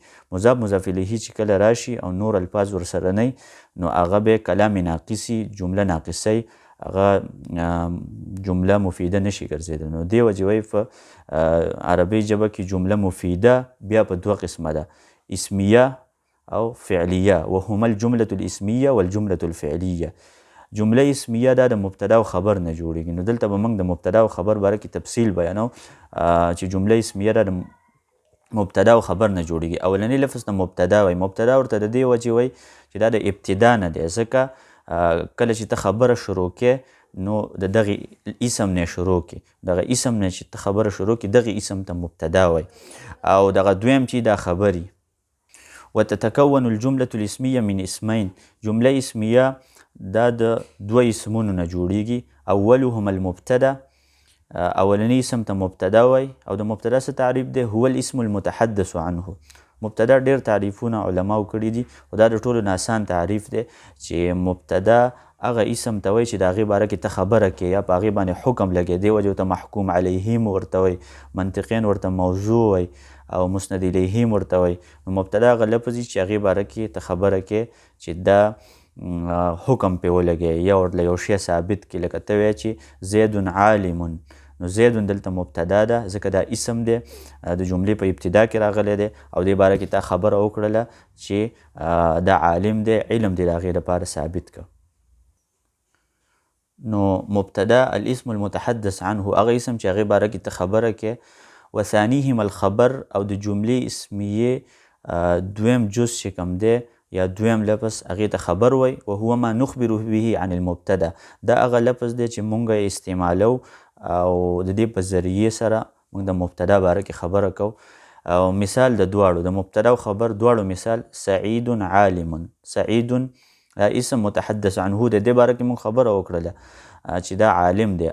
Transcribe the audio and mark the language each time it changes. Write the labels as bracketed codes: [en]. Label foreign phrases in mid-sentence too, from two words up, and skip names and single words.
[ps] مضاف الیه چې کله راشي او نور الفاظ ورسره نه، نو هغه به کلام ناقصي، جمله ناقصی، هغه جمله مفیده نشي ګرځېدلی. نو دې وجې وایي په عربي ژبه کې جمله مفیده بیا په دوه قسمه ده، اسمیه او فعلیه، [ar] وهما الجملة الاسمیه والجملة الفعلیه. [ps] جمله اسمیه دا د مبتدا او خبر نه جوړیږي. نو دلته به موږ د مبتدا او خبر باره کې تفصیل بیانو چې جمله اسمیه دا د مبتدا او خبر نه جوړیږي. اولنی لفظ ته مبتدا وایي. مبتدا ورته د دې وجې وایي چې دا د ابتدا نه دی، ځکه کله چې ته خبره شروع کې نو د دغې اسم نه شروع کې، دغه اسم نه چې ته خبره شروع کې دغې اسم ته مبتدا وایي. او دغه دویم چې دا خبري. [ar] وتتكون الجملة الاسمیه من اسمین. [ps] جمله اسمیه دا د دوه اسمونو نه جوړیږي. [ar] اولهما المبتدا، [ps] اولنی اسم ته مبتدا وایي. او د مبتدا څه تعریف دی؟ [ar] هو الاسم المتحدث عنه. [ps] مبتدا ډیر تعریفونه علماو کړي دي، او دا د ټولو نه آسان تعریف دی چې مبتدا هغه اسم ته وایي چې د هغې باره کې ته خبره کې یا په هغې باندې حکم لګې، دې وجې ورته محکوم علیهم ورته وایي، منطقین ورته موضوع وایي، او مسند الیهم ورته وایي. نو مبتدا هغه لفظ چې هغې باره کې ته خبره کې چې دا حکم پې ولګې یا ورله یو شی ثابت کړي. لکه ته وایې چې [ar] زید عالم، [ps] نو زید دلته مبتدا ده ځکه دا اسم دی، د جملې په ابتدا کې راغلی دی، او دې باره کې تا خبره وکړله چې دا عالم دی، علم دی د هغې لپاره ثابت که. نو مبتدا [ar] الاسم المتحدث عنه، [ps] هغه اسم چې هغې باره کې ته خبره کې. [ar] وثانیهما الخبر، [ps] او د جملې اسمیې دویم جز چې کوم دی یا دویم لفظ هغې ته خبر وایي. [ar] وهو ما نخبر به عن المبتدا، [ps] دا هغه لفظ دی چې مونږ یې استعمالو او د دې په ذریعې سره موږ د مبتدا باره کې خبره کوو. او مثال د دواړو، د مبتدا او خبر دواړو مثال، [ar] سعید عالم. [ps] سعید دا [ar] اسم متحدث عنه، [ps] د دې باره کې موږ خبره وکړله چې دا عالم دی.